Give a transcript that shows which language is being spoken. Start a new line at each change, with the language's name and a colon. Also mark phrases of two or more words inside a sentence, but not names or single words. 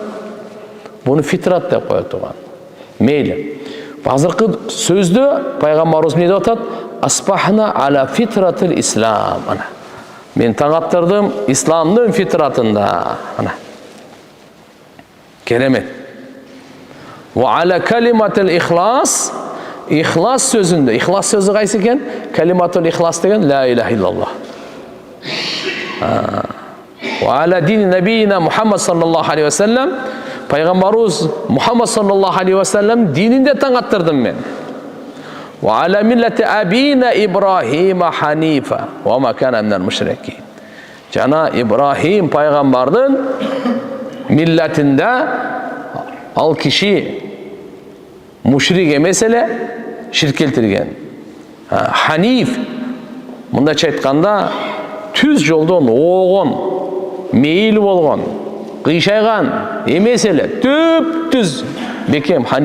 Kyrgyz: Буну фитрат деп коет туган. Мейли. Азыркы сөздө пайгамбарыбыз эмне деп атат?
Arabic: أصبحنا على فطرة الإسلام.
Kyrgyz: Ана. Мен таң аттырдым исламдын фитратында. Ана. Керемет.
Arabic: وعلى كلمة الإخلاص.
Kyrgyz: Ихлас сөзүндө. Ихлас сөзү кайсы экен?
Arabic: كلمة الإخلاص
Kyrgyz: деген
Arabic: لا إله إلا الله. وعلى دين نبينا محمد صلى الله عليه وسلم.
Kyrgyz: Пайгамбарыбыз Мухаммад
Arabic: صلى الله عليه وسلم
Kyrgyz: дининде таң аттырдым мен.
Arabic: وعلى ملة أبينا إبراهيم حنيفا وما كان من المشركين.
Kyrgyz: Жана Ибрахим пайгамбардын миллатинде ал киши мушрик эмес эле, ширк келтирген. Ханиф мындайча айтканда түз жолдон оогон, мейил болгон, кыйшайган эмес эле, түп-түз бекем ханиф.